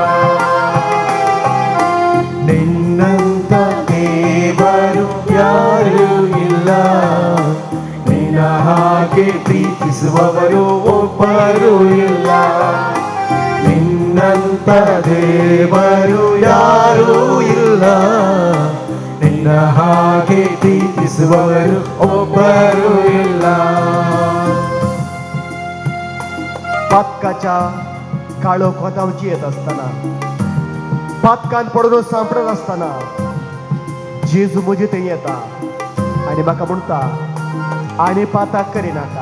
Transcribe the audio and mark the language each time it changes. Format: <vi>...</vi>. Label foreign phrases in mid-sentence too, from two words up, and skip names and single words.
<kn>ನಿನ್ನಂತ ದೇವರು ಯಾರೂ ಇಲ್ಲ, ನಿನ್ನ ಹಾಗೆ ಪ್ರೀತಿಸುವವರು ಒಬ್ಬರು ಇಲ್ಲ. ನಿನ್ನಂತ ದೇವರು ಯಾರೂ ಇಲ್ಲ, ನಿನ್ನ ಹಾಗೆ ಪ್ರೀತಿಸುವವರು ಒಬ್ಬರು ಇಲ್ಲ.</kn> <kok>पातकाच्या काळो कोतावची येत असताना, पातकान पडून सांपडत असताना जेजू म्हजे थंय येता आनी म्हाका म्हणटा, आनी पाताक करिनाका.</kok>